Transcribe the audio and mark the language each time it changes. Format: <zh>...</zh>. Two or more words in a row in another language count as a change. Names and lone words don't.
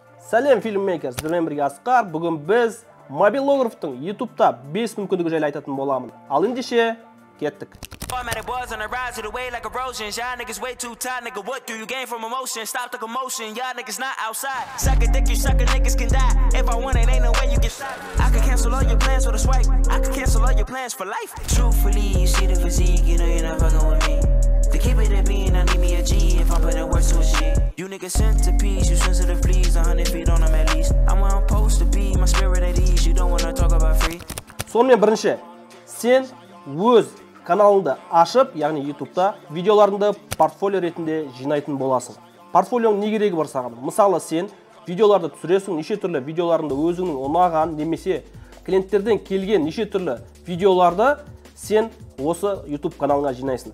<kk>Сәлем фильммейкер, сіздермен бірге Асқар. Бүгін біз мобилографтың YouTube'та 5 мүмкіндігі жайлы айтатын боламын. Ал ендеше кеттік.</kk> <en>Automatic boys on the rise of the way like erosion. Y'all niggas way too tight, nigga. What do you gain from emotion? Stop the commotion. Y'all niggas not outside. Suck a dick, you sucker niggas can die. If I want it, ain't no way you get shot. I could cancel all your plans with a swipe. I could cancel all your plans for life. Truthfully, you see the physique, you know you're not fucking with me. To keep it a bean, I need me a G if I'm putting words to a shit. You niggas centerpiece, you sensitive please, 100 feet on them at least. I'm where I'm supposed to be, my spirit at ease. You don't wanna talk about free.</en> <kk>Сонымен бірінші, сен өз каналыңды ашып, яғни YouTube'та видеоларыңды портфолио ретінде жинайтын боласың. Портфолионың не керегі бар саған? Мысалы, сен видеоларды түсіресің, неше түрлі видеоларыңды өзіңнің ұнаған немесе клиенттерден келген неше түрлі видеоларды сен осы YouTube каналыңа жинайсың.</kk>